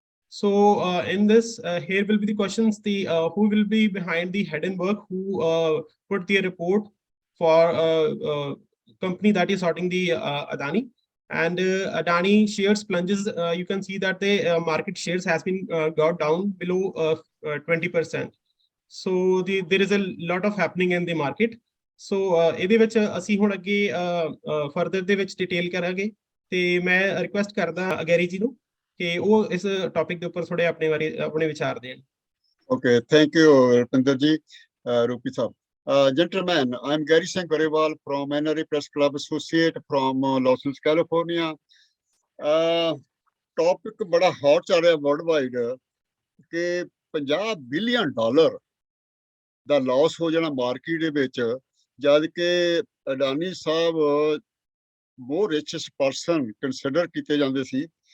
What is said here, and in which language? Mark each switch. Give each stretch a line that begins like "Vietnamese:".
English: So in this, here will be the questions, the who will be behind the Hindenburg, who put the report for company that is sorting the Adani. And Adani shares plunges, you can see that the market shares has been got down below 20%. So there is a lot of happening in the market.
Punjabi: So ਇਹਦੇ ਵਿੱਚ ਅਸੀਂ ਹੁਣ ਅੱਗੇ further ਦੇ ਵਿੱਚ detail ਕਰਾਂਗੇ ਤੇ ਮੈਂ ਰਿਕੁਐਸਟ ਕਰਦਾ ਅਗੈਰੀ ਜੀ ਨੂੰ ਕਿ ਉਹ ਇਸ ਟੌਪਿਕ ਦੇ ਉੱਪਰ ਥੋੜੇ ਆਪਣੇ ਬਾਰੇ ਆਪਣੇ ਵਿਚਾਰ ਦੇਣ।
English: Okay, thank you, Rupinder ji, Rupi sahab. Gentlemen, I'm Gary Singh Garewal from NRA Press Club Associate from Los Angeles, California.
Punjabi: Topic
Hindi: बड़ा
Punjabi: hot ਚੱਲ ਰਿਹਾ worldwide ਕਿ $50 billion ਦਾ ਲਾਸ ਹੋ ਜਾਣਾ ਮਾਰਕੀਟ ਦੇ ਵਿੱਚ, ਜਦ ਕਿ ਅਡਾਨੀ ਸਾਹਿਬ ਬਹੁਤ ਰਿਚੈਸਟ ਪਰਸਨ ਕੰਸੀਡਰ ਕੀਤੇ ਜਾਂਦੇ ਸੀ।